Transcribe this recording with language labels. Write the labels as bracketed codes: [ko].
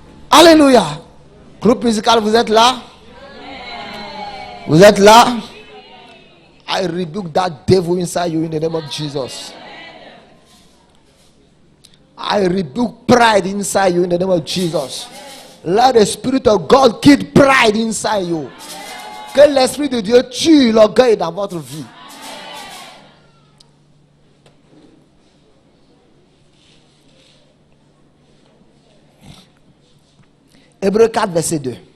[fr] Alléluia. Groupe musical, vous êtes là? Vous êtes là? [en] I rebuke that devil inside you in the name of Jesus. I rebuke pride inside you in the name of Jesus. Let the Spirit of God kill pride inside you. [fr] Que l'Esprit de Dieu tue l'orgueil dans votre vie. Hébreux 4, verset 2.